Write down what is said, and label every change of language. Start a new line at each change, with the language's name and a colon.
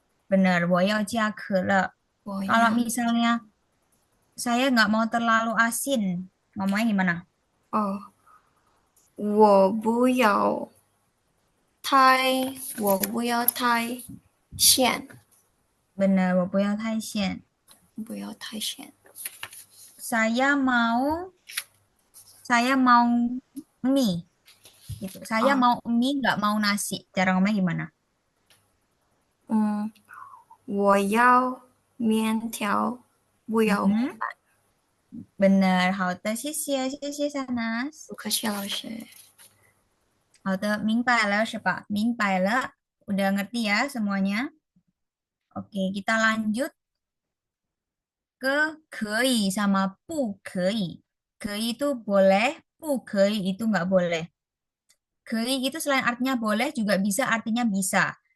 Indonesian: Benar,
Chinese: 我要加可乐. 我
Indonesian: Kalau misalnya saya nggak mau terlalu asin, ngomongnya gimana?
Chinese: 我不要太咸，
Indonesian: Benar,
Chinese: 我不要太咸. 不要太咸。
Indonesian: Saya mau mie. Gitu. Saya mau mie, nggak mau nasi. Cara ngomongnya gimana?
Chinese: 我要面条，不要米 Mhm. 饭。
Indonesian: Benar,
Chinese: 好的，谢谢，谢谢 Sanas. 不客气，老师。好的，明白了是吧？明白了.
Indonesian: Udah ngerti ya semuanya? Oke, kita lanjut ke 可以 sama 不可以. 可以 itu boleh, 不可以 itu nggak boleh. 可以 itu selain artinya boleh juga bisa artinya bisa.